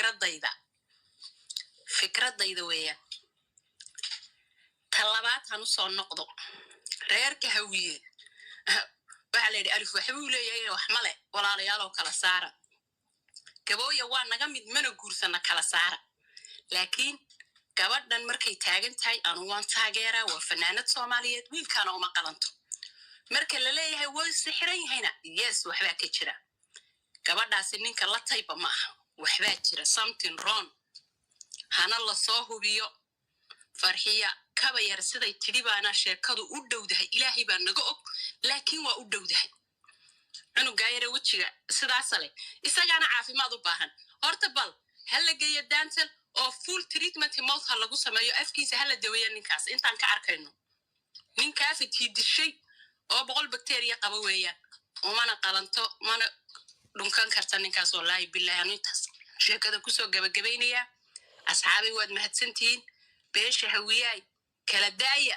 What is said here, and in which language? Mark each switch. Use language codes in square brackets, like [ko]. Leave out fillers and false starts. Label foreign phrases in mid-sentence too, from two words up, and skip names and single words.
[so] fikradayda weeyaan talabaad hanu soo noqdo reerka hawiye waxa la yidhi alif waxbuu leeyahay wax male walaalayaaloo kala saara gabooya waa naga mid mana guursana kala saara laakiin gabadhan markay taagan tahay anu waan taageeraa waa fanaanad soomaaliyeed wiilkaana uma qalanto marka la leeyahay way sixiran yahayna yes waxbaa ka jira gabadhaasi ninka la tayba ma aha waxbaa jira [en] something wrong [so] hana la soo hubiyo farxiya kaba yar siday tidhi baana sheekadu u dhowdahay ilaahay baa naga og laakiin waa u dhowdahay cunugaa yare wejiga sidaasa leh isagaana caafimaad u baahan horta bal ha la geeyo dantal oo [en] full treatment mouth [so] ha lagu sameeyo afkiisa ha la daweeya ninkaas intaan ka arkayno ninkaasi tiidishay oo 100 bakteeriya qaba weeyaan umana qalanto mana dhunkan karta ninkaas [ar] والله بالله [so] anintaas sheekada kusoo gabagabaynaya asxaabi waad mahadsantihiin beesha hawiyay kala daaya